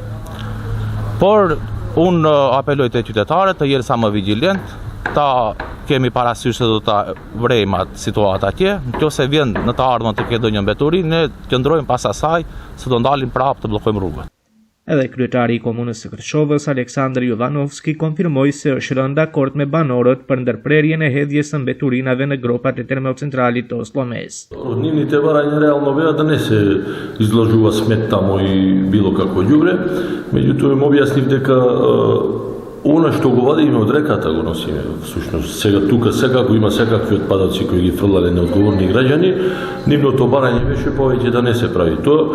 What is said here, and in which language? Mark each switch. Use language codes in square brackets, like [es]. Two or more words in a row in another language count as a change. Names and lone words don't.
[sq] Por unë apeloj te qytetarët të jenë sa më vigjilent, ta kemi parasysh se do ta vrejmë atë situatë atje, nëse vjen në të ardhmen të ketë ndonjë mbeturinë, ne qëndrojmë pas asaj se do ndalim prapë të bllokojmë rrugët. Edhe kryetari i komunës së Kërçovës Aleksandar Jovanovski konfirmoi se është rënë dakord me banorët për ndërprerjen e hedhjesë mbeturinave në gropat e termocentralit të Oslo-Mes. [mk] Нивните барања реално беа да не се изложува смет тамо и било какво ѓубре, меѓутоа им објаснив дека она што го вадиме од реката го носиме. Всушност сега тука секако има секакви отпадоци кои ги фрлале неодговорни граѓани, нивното барање беше повеќе да не се прави тоа.